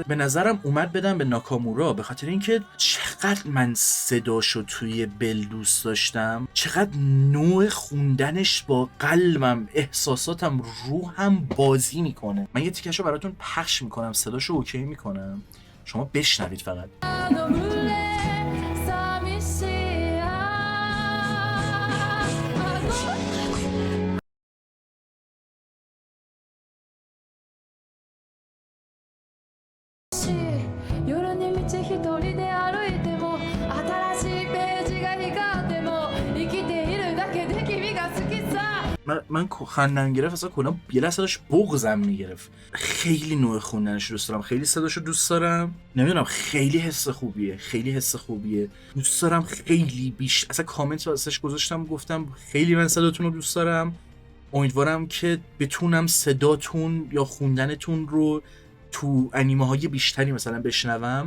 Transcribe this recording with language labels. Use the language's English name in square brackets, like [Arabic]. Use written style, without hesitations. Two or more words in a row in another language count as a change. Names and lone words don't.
[Persian] به نظرم اومد بدم به ناکامورا به خاطر اینکه چقدر من صداشو توی بل دوست داشتم، چقدر نوع خوندنش با قلبم، احساساتم، روحم بازی میکنه. من یه تیکشو براتون پخش میکنم، صداشو اوکی میکنم، شما بشنوید فقط. [Japanese] 夜に道一人で歩いても新しいページが光っても生きているだけで君が好きさ [Persian] من خواندن گرفت اصلا کلا یه لحظه داشت بغضم میگرفت. خیلی نوع خوندنش دوست دارم، خیلی صداشو دوست دارم، نمیدونم خیلی حس خوبیه دوست دارم خیلی بیش. اصلا کامنت واسش گذاشتم گفتم خیلی من صداتون رو دوست دارم، امیدوارم که بتونم صداتون یا خوندنتون رو تو انیمه های بیشتری مثلا بشنوم.